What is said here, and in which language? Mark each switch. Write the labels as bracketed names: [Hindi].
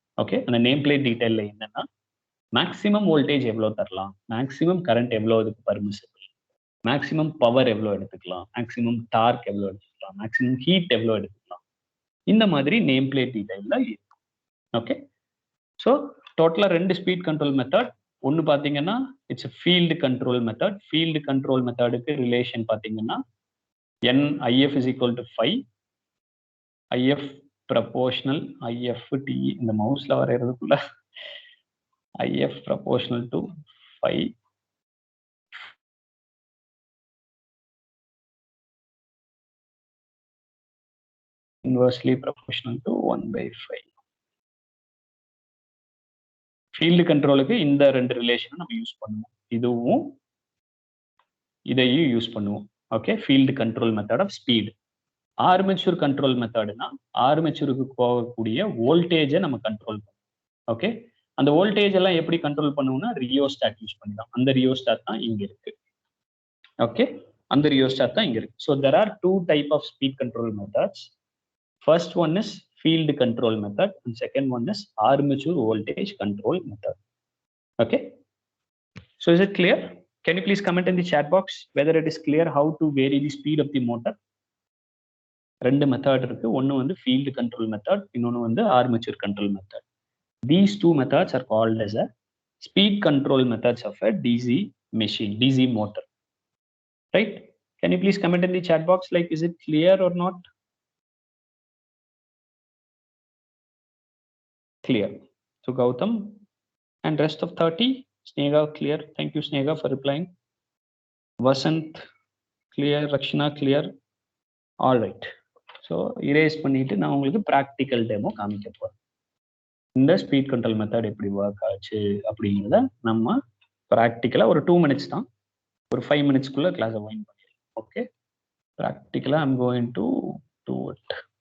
[Tamil] Okay, அந்த name plate டீடைல்ல என்னன்னா, maximum voltage எவ்வளோ தரலாம், மேக்ஸிமம் கரண்ட் எவ்வளோ அதுக்கு பர்மிசிபிள், மேக்ஸிமம் பவர் எவ்வளோ எடுத்துக்கலாம், மேக்ஸிமம் டார்க் எவ்வளோ எடுத்துக்கலாம், மேக்ஸிமம் ஹீட் எவ்வளோ எடுத்துக்கலாம், இந்த மாதிரி நேம் பிளேட் டீடைல்ல இருக்கும். ஓகே, ஸோ டோட்டலாக 2 ஸ்பீட் கண்ட்ரோல் மெத்தட். ஒன்று பார்த்தீங்கன்னா it's field control method. Field control மெத்தடுக்கு relation பார்த்தீங்கன்னா IF is equal to 5, IF proportional, IFT இந்த மவுஸ்ல வரைகிறதுக்குள்ள IF proportional to 5, inversely proportional to 1/5. Field கண்ட்ரோலுக்கு இந்த 2 ரிலேஷனும் நம்ம யூஸ் பண்ணுவோம். இதுவும் இதையும் யூஸ் பண்ணுவோம். Okay, field control method of speed. Armature control மெத்தட்னா ஆர்மெச்சூருக்கு போகக்கூடிய வோல்டேஜை நம்ம கண்ட்ரோல் பண்ணுவோம். ஓகே, அந்த வோல்டேஜ் எல்லாம் எப்படி கண்ட்ரோல் பண்ணுவோம்னா ரியோஸ்டாட் யூஸ் பண்ணிடலாம். அந்த ரியோஸ்டாட் தான் இங்க இருக்கு. ஓகே, அந்த ரியோஸ்டாட் தான் இங்க இருக்கு. [English] So there are 2 type of speed control methods. First one is field control method and second one is armature voltage control method. Okay, so is it clear? Can you please comment in the chat box whether it is clear how to vary the speed of the motor? [Tamil] ரெண்டு method இருக்கு. ஒன்று வந்து field control method, இன்னொன்று வந்து armature control method. [English] These two methods are called as a speed control methods of a DC machine, DC motor. Right? Can you please comment in the chat box like is it clear or not? Clear. So Gautam and rest of 30, Snega clear. Thank you Snega for replying. Vasant clear, Rakshana clear. All right. [Tamil] So erase பண்ணிட்டு நான் உங்களுக்கு practical demo காமிக்க போறேன். இந்த speed control method எப்படி work ஆச்சு அப்படிங்கிறத நம்ம ப்ராக்டிக்கலா ஒரு 2 minutes தான், ஒரு 5 minutesக்குள்ள கிளாஸை வைண்ட் பண்ணிடலாம். [English] Okay, ப்ராக்டிக்கலா I'm going to do it.